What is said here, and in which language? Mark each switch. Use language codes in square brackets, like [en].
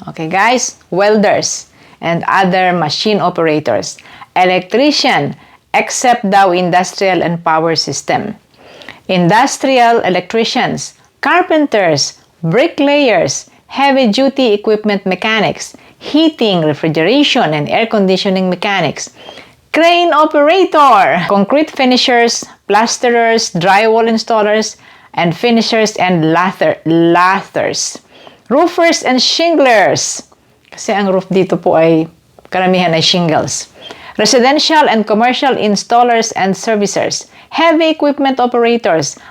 [en] Okay guys, welders and other machine operators, electrician, except daw industrial and power system, industrial electricians, carpenters, bricklayers, heavy-duty equipment mechanics, heating, refrigeration, and air conditioning mechanics, crane operator, concrete finishers, plasterers, drywall installers, and finishers and lathers, Roofers and shinglers. [tl] Kasi ang roof dito po ay karamihan ay shingles. [en] Residential and commercial installers and servicers. Heavy equipment operators.